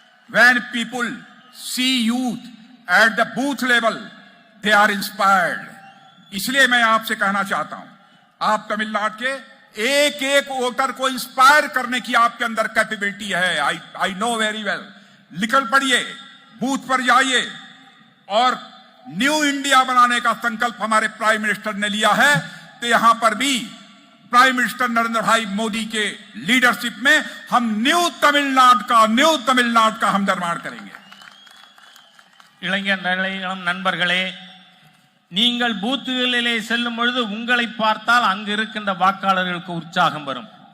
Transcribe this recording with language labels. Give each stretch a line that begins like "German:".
English: When people see youth at the booth level, they are inspired.
Hindi: इसलिए मैं आपसे कहना चाहता हूं, आप तमिलनाडु के एक एक वोटर को इंस्पायर करने की आपके अंदर कैपेबिलिटी है।
English: I know very well.
Hindi: निकल पड़िए, बूथ पर जाइए और न्यू इंडिया बनाने का संकल्प हमारे प्राइम मिनिस्टर ने लिया है, तो यहां पर भी प्राइम मिनिस्टर नरेंद्र भाई मोदी के लीडरशिप में हम न्यू तमिलनाडु का हम निर्माण करेंगे।
Tamil: இளைஞர்களே, இளம் நண்பர்களே, நீங்கள் பூத்துகளிலே செல்லும் பொழுது உங்களை பார்த்தால் அங்கு இருக்கின்ற வாக்காளர்களுக்கு உற்சாகம் வரும்.